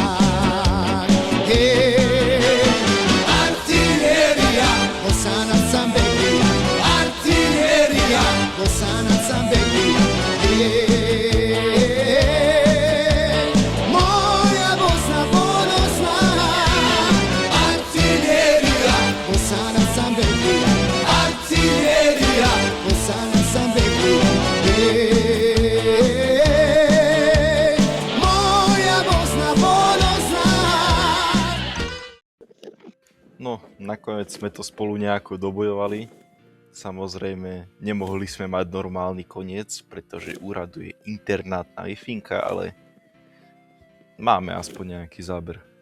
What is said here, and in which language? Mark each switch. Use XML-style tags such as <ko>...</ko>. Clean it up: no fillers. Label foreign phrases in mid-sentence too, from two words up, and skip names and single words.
<bs>Artiljerija, Bosanac sam Beglija, artiljerija, Bosanac sam Beglija. Moja Bosna ponosna, artiljerija, Bosanac sam Beglija, artiljerija, Bosanac sam Beglija.</bs> <sk>No, nakoniec sme to spolu nejako dobojovali. Samozrejme, nemohli sme mať normálny koniec, pretože úraduje internátna Wi-Finka, ale máme aspoň nejaký záber.</sk>